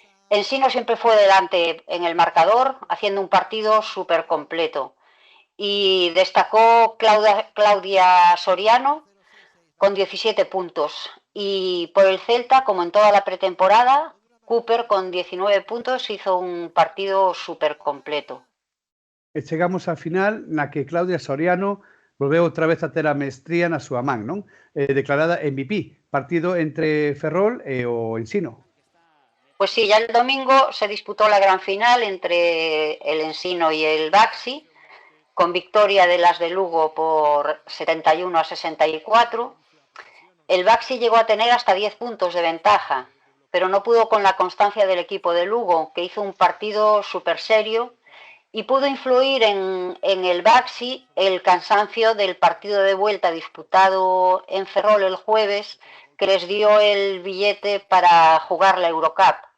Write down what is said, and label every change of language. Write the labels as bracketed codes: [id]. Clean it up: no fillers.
[es] Ensino siempre fue delante en el marcador, haciendo un partido súper completo. Y destacó Claudia Soriano con 17 puntos. Y por el Celta, como en toda la pretemporada, Cooper con 19 puntos hizo un partido súper completo. [gl] E chegamos á final na que Claudia Soriano volveu outra vez a ter a mestría na súa man, non? Declarada MVP, partido entre Ferrol e o Ensino. [es] Pues sí, ya el domingo se disputó la gran final entre el Ensino y el Baxi, con victoria de las de Lugo por 71-64. El Baxi llegó a tener hasta 10 puntos de ventaja, pero no pudo con la constancia del equipo de Lugo, que hizo un partido súper serio, y pudo influir en el Baxi el cansancio del partido de vuelta disputado en Ferrol el jueves, que les dio el billete para jugar la Eurocup.